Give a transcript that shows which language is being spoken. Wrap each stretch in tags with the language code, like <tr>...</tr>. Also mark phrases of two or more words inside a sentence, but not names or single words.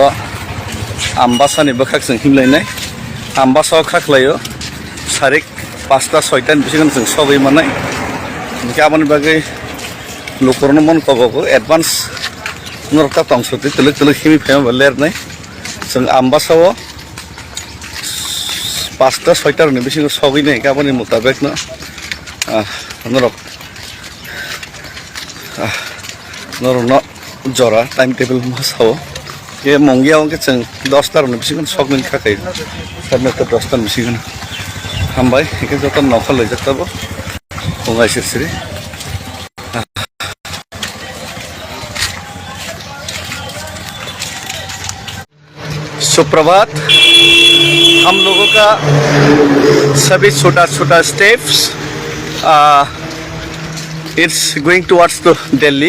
<brx>आम्बासानि बोखाकजों हिमलायनाय आम्बासाव खाख्लायो सारिक 5टा 6टा बिसिगोन जों सगै मानाय गाबोन बागै लुकरनो मन कबको एडभान्स नरका तंसति तलक तलक हिमि फेम लेरनाय जों आम्बासाव 5टा 6टा बिसिगोन सगैनाय गाबोननि मुताबिक न नरक नरक जरा</brx> <en>time table</en> <brx>मासाव ये मंगियाव के जों 10टा बिसिगोन सगैनि थाखाय सारनोथ 10टा बिसिगोन हामबाय एके जतन नखा लैजाताबो बुंगाय सिरसिरि सुप्रभात।</brx> <hi>हम लोगों का सभी छोटा छोटा स्टेप्स</hi> <en>it's going towards to Delhi.</en>